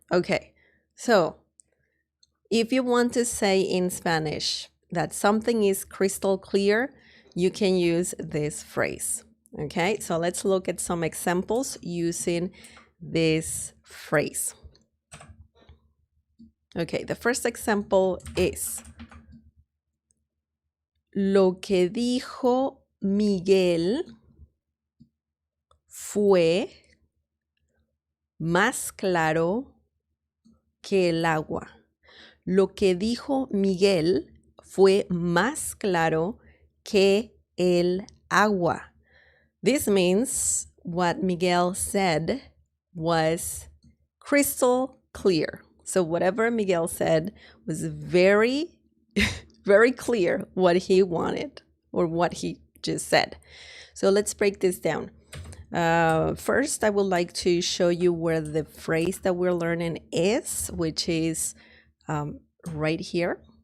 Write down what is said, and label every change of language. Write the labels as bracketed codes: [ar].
[en] Okay, so if you want to say in Spanish that something is crystal clear, you can use this phrase. Okay, so let's look at some examples using this phrase. Okay, the first example is: [es] lo que dijo Miguel fue más claro que el agua. Lo que dijo Miguel fue más claro que el agua. [en] This means what Miguel said was crystal clear. So whatever Miguel said was very, very clear what he wanted or what he just said. So let's break this down. First, I would like to show you where the phrase that we're learning is, which is right here.